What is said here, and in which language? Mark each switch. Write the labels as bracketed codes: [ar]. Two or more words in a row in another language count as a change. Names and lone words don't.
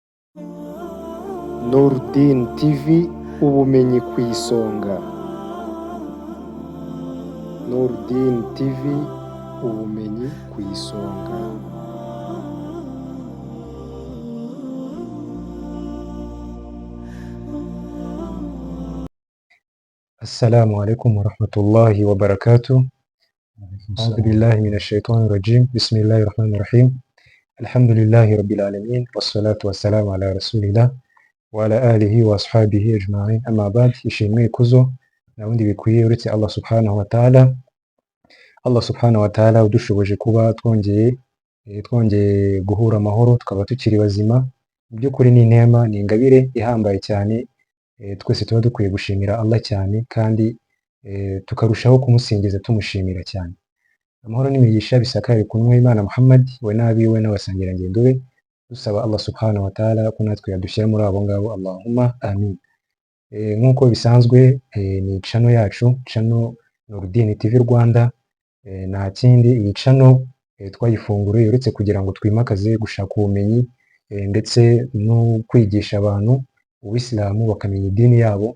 [rw] Nurdin TV ubumenyi ku isonga. Nurdin TV ubumenyi ku isonga. [ar] السلام عليكم ورحمة الله وبركاته. أعوذ بالله من الشيطان الرجيم. بسم الله الرحمن الرحيم. الحمد لله رب العالمين والصلاة والسلام على رسول الله وعلى آله وأصحابه أجمعين. أما بعد [rw] ishimwe ikuzo na wundi bikwiye uretse [ar] الله سبحانه وتعالى. الله سبحانه وتعالى [rw] udushoboje kuba twongeye guhura amahoro tukaba tukiri bazima. Mu by'ukuri ni intema, ni ingabire ihambaye cyane. Twese tuba dukwiye gushimira Allah cyane kandi tukarushaho kumusingiza tumushimira cyane. Amahoro n'imigisha bisakare ku ntumwa y'Imana Muhammad we n'abiwe n'abasangirangendo be, dusaba [ar] الله سبحانه وتعالى [rw] ko natwe yadushyira muri abo ngabo, [ar] اللهم آمين. [rw] Nk'uko bisanzwe ni channel yacu, channel Nurdin TV Rwanda. Nta kindi iyi channel twayifunguriye uretse kugira ngo twimakaze gushaka ubumenyi ndetse no kwigisha abantu Ubusilamu bakamenya idini yabo.